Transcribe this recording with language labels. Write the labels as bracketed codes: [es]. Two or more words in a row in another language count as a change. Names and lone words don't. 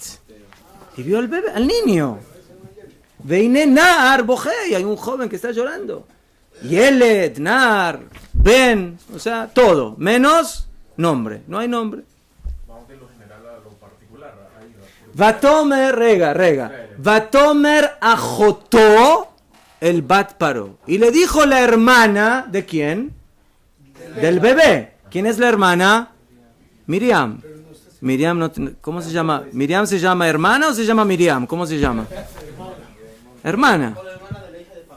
[es] Y vio al bebé, al niño. [he] והנה נער בוכה, [es] hay un joven que está llorando. [he] ילד, נער, בן, [es] o sea, todo, menos nombre, no hay nombre. vamos de lo general a lo particular. Ahí va. [he] ותאמר, רגע. ותאמר אחותו אל בת פרעה. [es] Y le dijo la hermana, ¿de quién? Del bebé. ¿Quién es la hermana? Miriam. Miriam, no, ¿cómo se llama? ¿Miriam se llama hermana o se llama Miriam? ¿Cómo se llama? Hermana. O la hermana de la hija de Paró.